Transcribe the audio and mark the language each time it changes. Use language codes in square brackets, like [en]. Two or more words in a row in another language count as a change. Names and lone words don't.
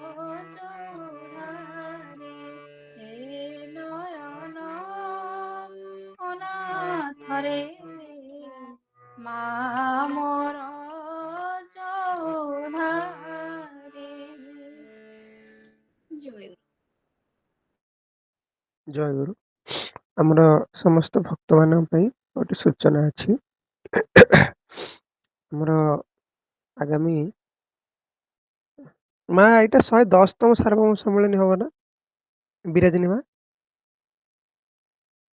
[or] ଚଉଧାରେ ଏ ନୟନ ଅନାଥରେ ମା ମୋର ଚଉଧାରେ ଜୟ ଜୟ ଗୁରୁ। ଆମର ସମସ୍ତ ଭକ୍ତମାନଙ୍କ ପାଇଁ ଗୋଟେ ସୂଚନା ଅଛି। ଆମର ଆଗାମୀ ମା ଏଇଟା 110ତମ ସାର୍ବଭୌମ ସମ୍ମିଳନୀ ହବ ନା ବିରାଜିନୀ ମା?